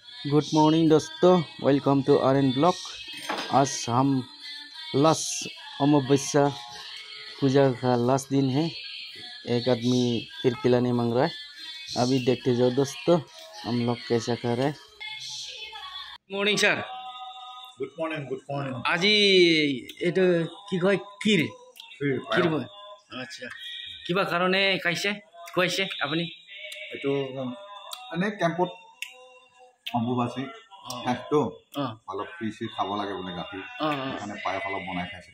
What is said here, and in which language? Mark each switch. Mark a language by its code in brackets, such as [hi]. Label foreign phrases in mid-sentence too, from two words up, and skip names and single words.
[en] Good morning [hi] दोस्तों, [en] welcome to [hi] आर्यन ब्लॉग। आज हम लास्ट अमावस्या पूजा का लास्ट दिन है। एक आदमी फिर खिलाने मांग रहा है। अभी देखते जाओ दोस्तों हम लोग कैसा कर रहे हैं। [en] Morning sir. Good morning good morning [as] आज এইটো কি কয় ক্ষীৰ ক্ষীৰ মই আচ্ছা কিবা কাৰণে খাইছে খুৱাইছে আপুনি এইটো এনে কেম্পত অম্বুবাচী শেষটো অলপ পিছি খাব লাগে বোলে গাখীৰ সেইকাৰণে পায়স অলপ বনাই খাইছে।